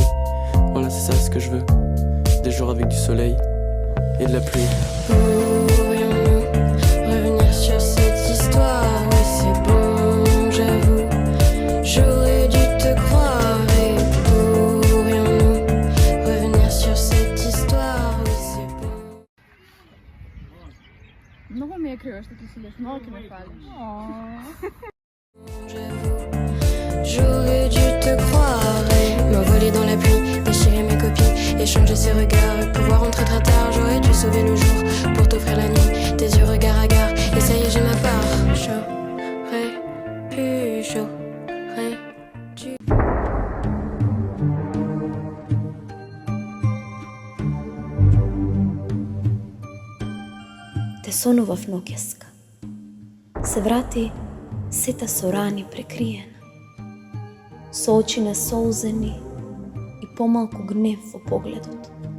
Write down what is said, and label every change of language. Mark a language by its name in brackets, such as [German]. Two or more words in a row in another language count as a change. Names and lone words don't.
[French] Voilà, c'est ça ce que je veux. Des jours avec du soleil et de la pluie. Pourrions-nous revenir sur cette histoire? Oui, c'est bon, j'avoue. J'aurais dû te croire. Et pourrions-nous revenir sur cette histoire? Oui, c'est bon. [Macedonian] Много ми е криво што ти си леш, малко ме фалиш. [French] J'avoue, j'aurais dû te croire et m'envoler dans la pluie, déchirer mes copies, échanger ses regards, pouvoir rentrer très tard. J'aurais dû sauver le jour pour t'offrir la nuit, tes yeux regard à gare, et ça y est j'ai ma part. J'aurais pu, j'aurais dû. [Macedonian] Те сонував ноќеска. Се врати сета со рани прекриена, со очи насолзени и помалку гнев во погледот.